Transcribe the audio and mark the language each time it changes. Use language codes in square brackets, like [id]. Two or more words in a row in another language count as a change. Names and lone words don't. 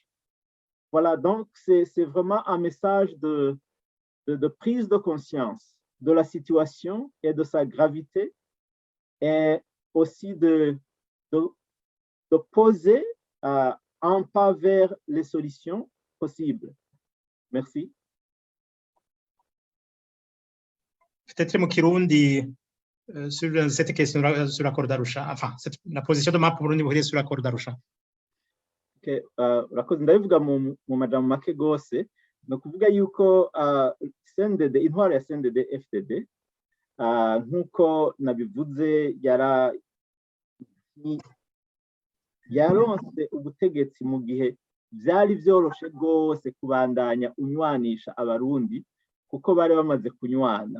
[fr] Voilà, donc c'est vraiment un message de prise de conscience de la situation et de sa gravité, et aussi de poser un pas vers les solutions possibles. Merci. Peut-être [rn] mu Kirundi [fr] sur cette question sur l'accord d'Arusha, enfin la position de MAP Burundi Buhire sur l'accord d'Arusha. [rn] Okay, urakoze ndabivuga mu majambo make gose no kuvuga yuko CNDD intwaro ya CNDD FDD nkuko nabivuze yaronse ubutegetsi mu gihe byari byoroshe rwose kubandanya unywanisha abarundi kuko bari bamaze kunywana.